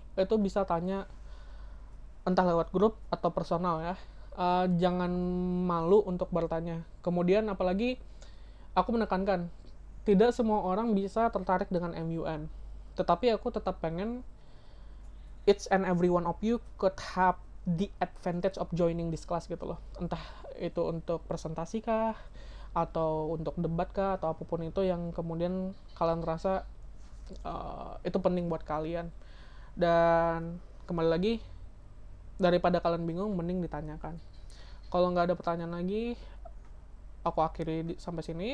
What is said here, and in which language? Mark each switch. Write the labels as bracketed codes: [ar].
[id] itu bisa tanya entah lewat grup atau personal ya. Jangan malu untuk bertanya. Kemudian apalagi aku menekankan, tidak semua orang bisa tertarik dengan MUN. Tetapi aku tetap pengen [en] each and every one of you could have the advantage of joining this class [id] gitu loh. Entah itu untuk presentasi kah, atau untuk debat kah, atau apapun itu yang kemudian kalian rasa itu penting buat kalian. Dan kembali lagi, daripada kalian bingung, mending ditanyakan. Kalau nggak ada pertanyaan lagi, aku akhiri sampai sini.